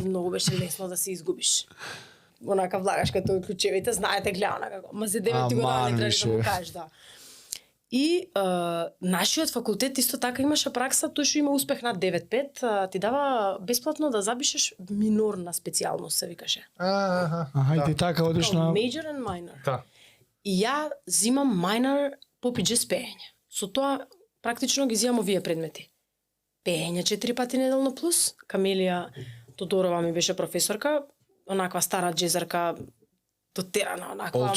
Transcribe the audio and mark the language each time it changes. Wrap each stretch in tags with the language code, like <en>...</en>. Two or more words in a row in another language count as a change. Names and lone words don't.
<mk>Многу беше лесно да се изгубиш. Онака влагаш</mk> <bg>като ключевите,</bg> <mk>знаете, гледана како. Ма за 9 ти го Аман, дали, треба више. да му кажеш, да. И нашиот факултет исто така имаше пракса, тој што има успех над 9,5, ти дава бесплатно да запишеш минорна специјалност, се викаше. Аха, и ти така одиш на</mk> <en>Major and minor.</en> <mk>Да. И ја зимам minor по джез пеење. Со тоа практично ги зимам овие предмети. Пеење 4 пати неделно плюс. Камелија Тодорова ми беше професорка, онаква стара джезерка, дотерана, онаква, Old</mk>